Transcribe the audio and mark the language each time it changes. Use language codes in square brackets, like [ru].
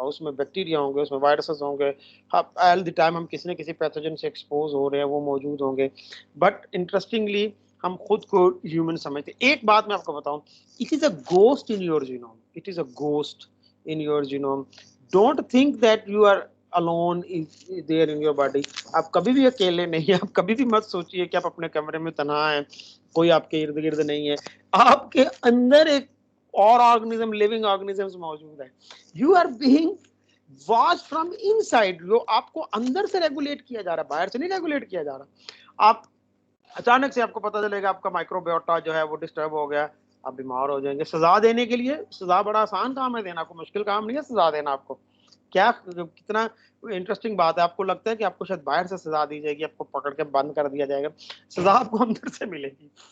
[ur] اس میں بیکٹیریا ہوں گے, اس میں وائرسز ہوں گے, [en] all the time [ur] ہم کسی نہ کسی پیتھوجن سے ایکسپوز ہو رہے ہیں, وہ موجود ہوں گے. بٹ انٹرسٹنگلی ہم خود کو ہیومن سمجھتے. ایک بات میں آپ کو بتاؤں, [en] It is a ghost in your genome. [ur] It is a ghost [en] in your genome. Don't think that you are alone there in your body. [ur] آپ کبھی بھی اکیلے نہیں ہیں. آپ کبھی بھی مت سوچئے کہ آپ اپنے کمرے میں تنہا ہیں, کوئی آپ کے ارد گرد نہیں ہے. آپ کے اندر ایک اور آرگنزم, لیونگ آرگنزمز موجود ہے. [en] You are being watched from inside. [ur] جو آپ کو اندر سے ریگولیٹ کیا جا رہا ہے, باہر سے نہیں ریگولیٹ کیا جا رہا. آپ اچانک سے آپ کو پتہ چلے گا آپ کا مائکروبیوٹا جو ہے وہ ڈسٹرب ہو گیا, آپ بیمار ہو جائیں گے. سزا دینے کے لیے, سزا بڑا آسان کام ہے دینا, کوئی مشکل کام نہیں ہے سزا دینا. آپ کو کیا کتنا انٹرسٹنگ بات ہے, آپ کو لگتا ہے کہ آپ کو شاید باہر سے سزا دی جائے گی, آپ کو پکڑ کے بند کر دیا جائے گا. سزا آپ کو اندر سے ملے گی.